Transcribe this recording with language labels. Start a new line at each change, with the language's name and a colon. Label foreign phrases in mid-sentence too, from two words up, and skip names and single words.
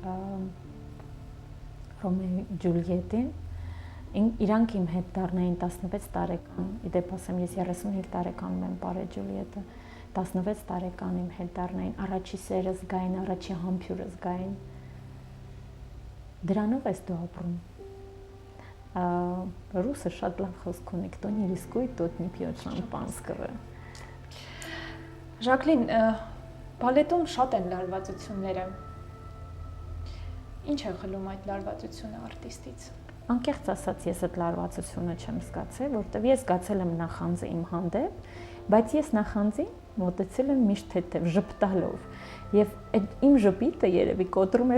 Armenian: Ռոմեո Ջուլիետին, իրանք իմ հետ դառնային 16 տարեկան, իդեպ ասեմ ես 35 տարեկանում եմ պարել Ջուլիետը, 16 տարեկան իմ հետ դառնային, առաջի սերը զգային, առաջի համբյուրը զգային, դրանով ես դու ապրում։ Ռուսը շատ լավ խոսք ունի,
Russian: кто не рискует, тот не пьет шампанского։
Armenian: Ժակլին, բալետում շատ են լարվածությունները։ Ինչ է խլում այդ լարվածությունը արտիստից։ Անկեղծ ասած, ես այդ լարվածությունը չեմ զգացել, որտեղ ես զգացել եմ նախանձը իմ հանդեպ, բայց ես նախանձին մոտեցել եմ միշտ թեթև ժպտալով, եւ այդ իմ ժպիտը երևի կոտրում